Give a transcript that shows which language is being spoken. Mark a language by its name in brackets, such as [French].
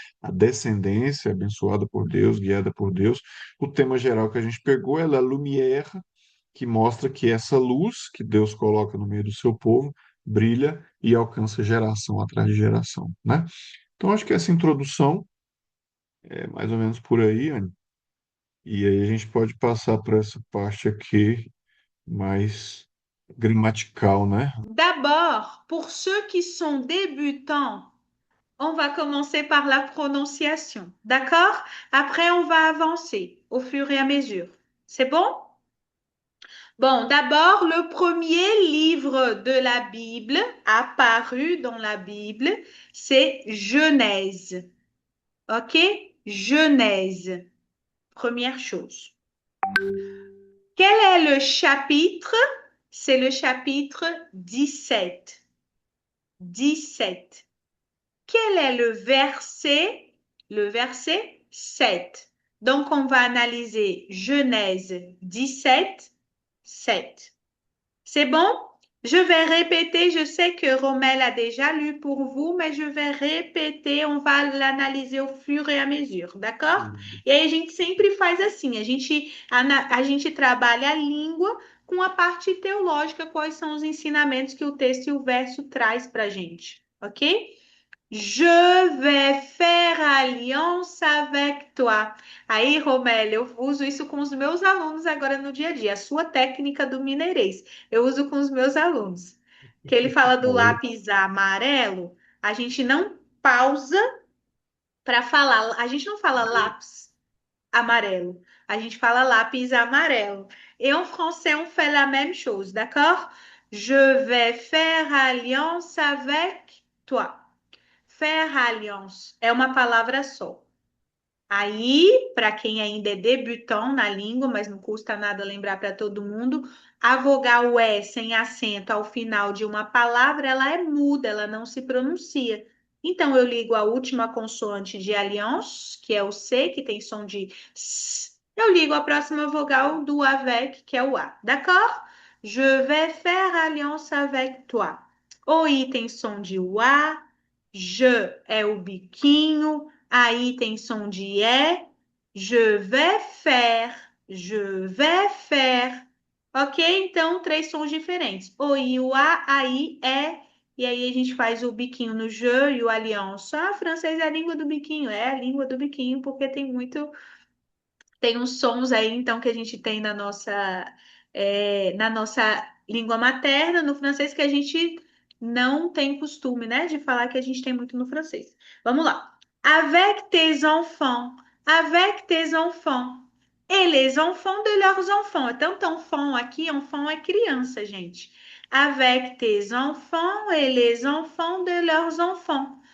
[Portuguese] A descendência abençoada por Deus, guiada por Deus. O tema geral que a gente pegou é la lumière, que mostra que essa luz que Deus coloca no meio do seu povo brilha e alcança geração atrás de geração, né? Então, acho que essa introdução é mais ou menos por aí, Anny. E aí a gente pode passar para essa parte aqui mais gramatical, né? [French] D'abord, pour ceux qui sont débutants, on va commencer par la prononciation. D'accord? Après, on va avancer au fur et à mesure. C'est bon? Bon, d'abord, le premier livre de la Bible apparu dans la Bible, c'est Genèse. OK? Genèse. Première chose. Quel est le chapitre? C'est le chapitre 17. 17. Quel est le verset? Le verset 7. Donc, on va analyser Genèse 17, 7. C'est bon? Je vais répéter. Je sais que Rommel a déjà lu pour vous, mais je vais répéter. On va l'analyser au fur et à mesure, d'accord? [Portuguese] E aí a gente sempre faz assim. A gente trabalha a língua com a parte teológica, quais são os ensinamentos que o texto e o verso traz para a gente, ok? [French] Je vais faire alliance avec toi. [Portuguese] Aí, Romélia, eu uso isso com os meus alunos agora no dia a dia. A sua técnica do mineirês. Eu uso com os meus alunos. Que ele fala do Olha, lápis amarelo, a gente não pausa para falar. A gente não fala lápis amarelo. A gente fala lápis amarelo. [French] Et en français, on fait la même chose, d'accord? Je vais faire alliance avec toi. [Portuguese] Faire alliance é uma palavra só. Aí, para quem ainda é debutant na língua, mas não custa nada lembrar para todo mundo, a vogal E sem acento ao final de uma palavra, ela é muda, ela não se pronuncia. Então, eu ligo a última consoante de alliance, que é o C, que tem som de S. Eu ligo a próxima vogal do avec, que é o A. [French] D'accord? Je vais faire alliance avec toi. [Portuguese] O I tem som de o A, je é o biquinho, aí tem som de é. [French] Je vais faire. Je vais faire. Ok? [Portuguese] Então, três sons diferentes. O I, o A, aí é. E aí a gente faz o biquinho no je e o alliance. Ah, francês é a língua do biquinho. É a língua do biquinho, porque tem uns sons aí, então, que a gente tem na nossa língua materna, no francês, que a gente não tem costume, né, de falar que a gente tem muito no francês. Vamos lá. [French] Avec tes enfants, avec tes enfants. Et les enfants de leurs enfants. [Portuguese] Então, enfant aqui, enfant é criança, gente. [French] Avec tes enfants et les enfants de leurs enfants.